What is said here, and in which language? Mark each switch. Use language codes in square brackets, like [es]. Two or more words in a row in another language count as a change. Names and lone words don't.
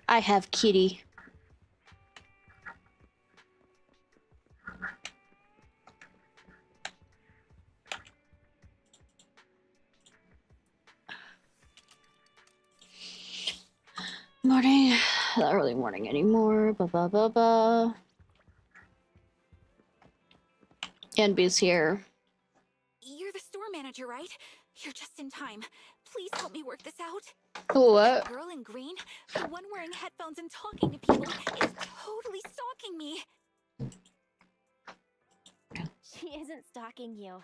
[en] I have Kitty. Morning. Not really morning anymore. Ba ba ba ba. Enby's here. You're the store manager, right? You're just in time. Please help me work this out. What? The girl in green, the one wearing headphones and talking to people, is totally stalking me. She isn't stalking you.